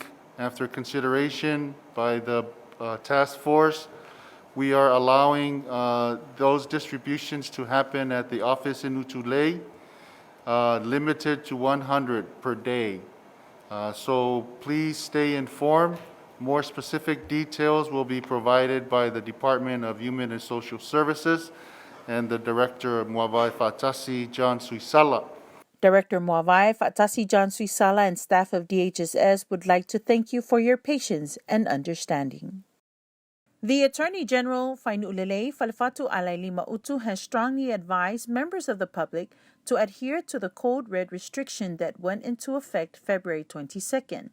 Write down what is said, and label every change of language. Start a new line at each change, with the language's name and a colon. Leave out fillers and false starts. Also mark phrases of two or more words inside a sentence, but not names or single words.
English: After consideration by the task force, we are allowing those distributions to happen at the office in Utulei, limited to 100 per day. So please stay informed. More specific details will be provided by the Department of Human and Social Services and the Director of Muavai Fatasi, John Suisala. Director Muavai Fatasi John Suisala and staff of DHSS would like to thank you for your patience and understanding. The Attorney General Fainulele Falfatu Alailima Utu has strongly advised members of the public to adhere to the Code Red restriction that went into effect February 22nd.